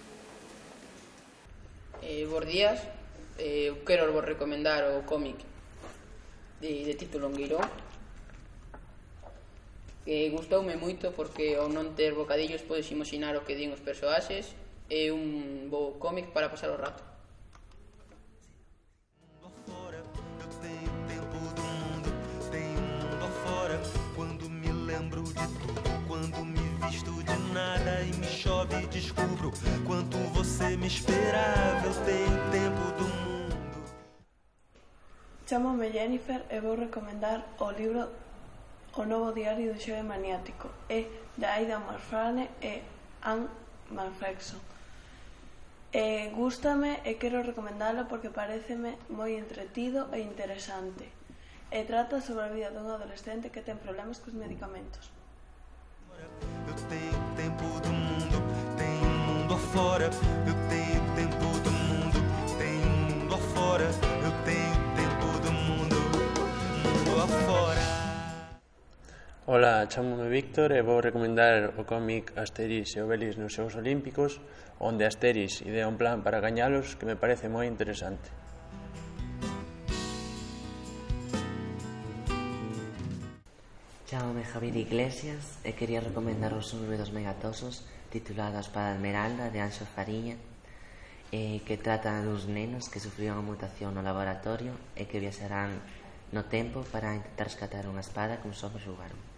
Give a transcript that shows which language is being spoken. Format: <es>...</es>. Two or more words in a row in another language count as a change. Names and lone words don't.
<gl>Bos días, eu quero vos recomendar o cómic de Tito Longueirón, que gustoume moito porque ao non ter bocadillos podes imaginar o que din os persoaxes. É un bo cómic para pasar o rato.</gl> <pt>Quando me lembro de tudo, quando me visto de nada e me chove e descubro quanto você me esperava. Eu tenho tempo do mundo.</pt> <gl>Chámame Jennifer e vou recomendar o libro O novo diario do Xove maniático. É de Aida Marfrane e Anne Manfredson. Gústame e quero recomendalo porque pareceme moi entretido e interesante. E trata sobre a vida dun adolescente que ten problemas cos medicamentos.</gl> <pt>Eu tenho tempo do mundo, tenho mundo afora. Eu tenho tempo do mundo, tenho mundo afora. Eu tenho tempo do mundo, mundo afora.</pt> <gl>Ola, chamome Víctor e vou recomendar o cómic Asterix e Obelix nos Xogos Olímpicos, onde Asterix idea un plan para gañalos que me parece moi interesante. Chámame Javier Iglesias e quería recomendar o libro dos Megatosos titulado A Espada Esmeralda de Anxo Fariña, que trata dos nenos que sufriron a mutación no laboratorio e que viaxarán no tempo para intentar rescatar unha espada que uns homens roubaron.</gl>